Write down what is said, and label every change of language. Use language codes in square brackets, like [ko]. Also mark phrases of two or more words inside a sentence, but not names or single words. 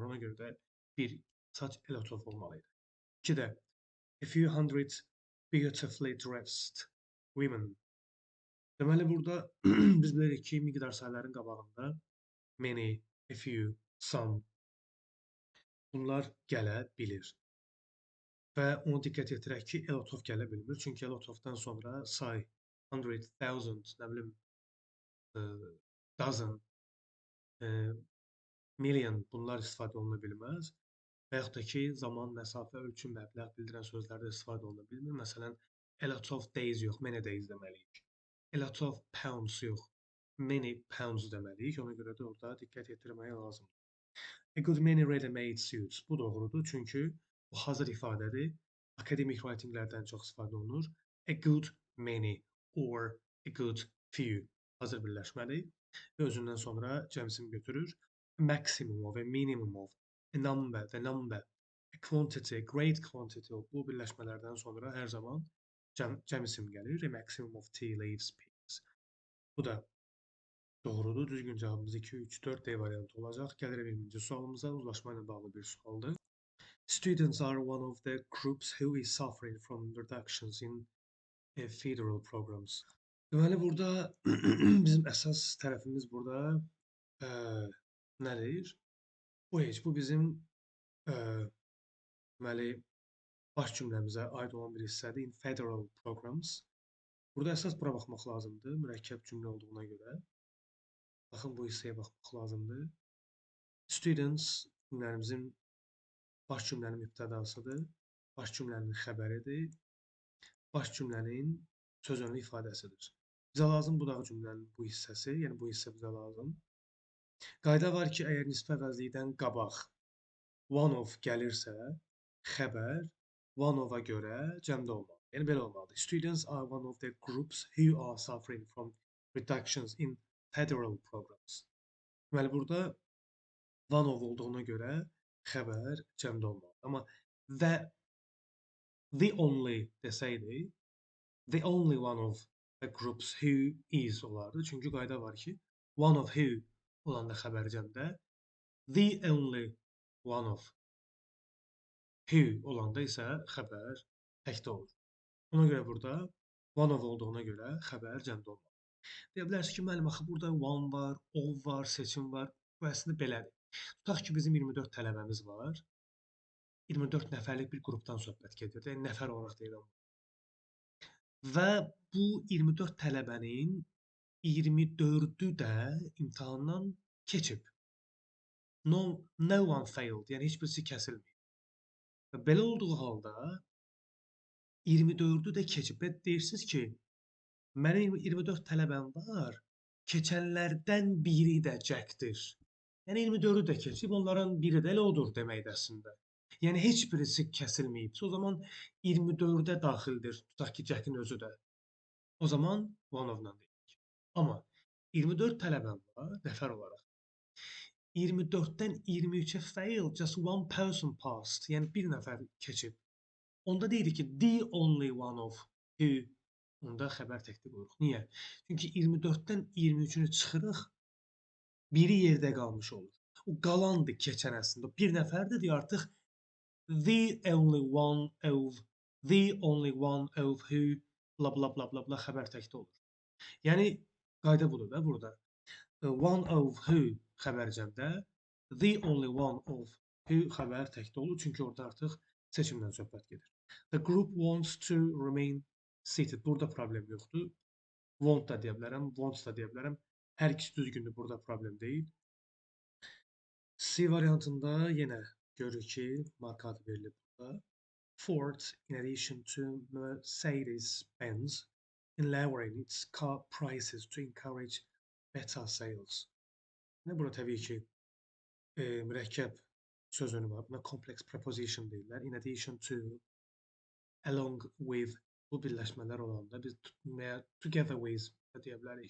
[az] Ona görə də bir [en] such a lot of [az] olmalıydı. [en] 2-də a few hundred beautifully dressed women. [az] Deməli, burada biz bilirik ki, miqdar sayıların qabağında [en] many, a few, some [az] bunlar gələ bilir. Və onu diqqət yetirək ki, [en] a lot of [az] gələ bilmir. Çünki [en] a lot of-dan [az] sonra say, 100, 1000, nə bilim, [en] dozen million [az] bunlar istifadə oluna bilməz. Və yaxud da ki, zaman, məsafə, ölçü, məbləğ bildirən sözlərdə istifadə oluna bilmir. Məsələn, [en] a lot of days yox, many days deməliyik. A lot of pounds yox, many pounds deməliyik. [az] Ona görə də orada diqqət yetirmək lazımdır. [en] A good many ready-made suits. [az] Bu doğrudur, çünki bu hazır ifadədir. Akademik writinglərdən çox istifadə olunur. [en] A good many or a good few. [az] Hazır birləşməli. Və özündən sonra cəmsini götürür. [en] A maximum of, a minimum of, a number, the number, a quantity, great quantity of. [az] Bu birləşmələrdən sonra hər zaman cəm isim gəlir. [en] A maximum of tea leaves peas. [az] Bu da doğrudur. Düzgün cavabımız 2, 3, 4 D variantı olacaq. Gəlir birinci sualımıza. Uzlaşma ilə bağlı bir sualdır. [en] Students are one of the groups who is suffering from reductions in federal programs. [az] Deməli, burada bizim əsas tərəfimiz burada nədir? Bu bizim deməli, baş cümləmizə aid olan bir hissədir. [en] In federal programs. [az] Burada əsas bura baxmaq lazımdır. Mürəkkəb cümlə olduğuna görə. Baxın, bu hissəyə baxmaq lazımdır. Students cümləmizin baş cümlənin mübtədasıdır. Baş cümlənin xəbəridir. Baş cümlənin söz önlü ifadəsidir. Bizə lazım budağı cümlənin bu hissəsi, yəni bu hissə bizə lazım. Qayda var ki, əgər nisbə əvəzlikdən qabaq [en] one of [az] gəlirsə, xəbər [en] one of-a [az] görə cəmdə olmalı. Yəni belə olmalıdır. [en] Students are one of the groups who are suffering from reductions in federal programs. [az] Deməli, burada [en] one of [az] olduğuna görə xəbər cəmdə olmalı. [en] Amma the only desəydi, the only one of the groups who is olardı. [az] Çünki qayda var ki, [en] one of who [az] olanda xəbər cəmdə, [en] the only one of who [az] olanda isə xəbər təkdə olur. Ona görə burada [en] one of [az] olduğuna görə xəbər cəmdə olmalı. Deyə bilərsiniz ki, müəllim, axı burada one var, of var, seçim var. Bu əslində belədir. Tutaq ki, bizim 24 tələbəmiz var. 24 nəfərlik bir qrupdan söhbət gedir. Yəni, nəfər olaraq deyirəm. Və bu 24 tələbənin 24-ü də imtahandan keçib. [en] No one failed. [az] Yəni, heç birisi kəsilməyib. Və belə olduğu halda 24-ü də keçib. Və deyirsiniz ki, mənim 24 tələbəm var, keçənlərdən biri də Jackdir. Yəni 24-ü də keçib, onların biri də elə odur deməkdir əslində. Yəni heç birisi kəsilməyibsə, o zaman 24-də daxildir, tutaq ki, Jackin özü də. O zaman [en] one of-dan [az] deyirik. Amma 24 tələbəm var, nəfər olaraq. [en] 24-dən 23-ə fail, just one person passed. [az] Yəni bir nəfər keçib. Onda deyirik ki, [en] the only one of who. [az] Onda xəbər təkdə qoyuruq. Niyə? Çünki 24-dən 23-ünü çıxırıq, biri yerdə qalmış olur. O qalandır keçən əslində. Bir nəfərdir, artıq [en] the only one of who, [az] bla bla bla bla bla xəbər təkdə olur. Yəni, qayda budur da burada. [en] One of who [az] xəbər cəmdə, [en] the only one of who [az] xəbər təkdə olur. Çünki orada artıq seçimdən söhbət gedir. [en] The group wants to remain seated. [az] Burada problem yoxdur. Want da deyə bilərəm, wants da deyə bilərəm. Hər ikisi düzgündür, burada problem deyil. C variantında yenə görürük ki, marka adı verilib burada. [en] Ford, in addition to Mercedes-Benz, in lowering its car prices to encourage better sales. [az] Burada təbii ki, mürəkkəb söz önü var. Buna [en] complex preposition [az] deyirlər. [en] In addition to, along with, [az] bu birləşmələr olanda biz [en] together with [az] deyə bilərik.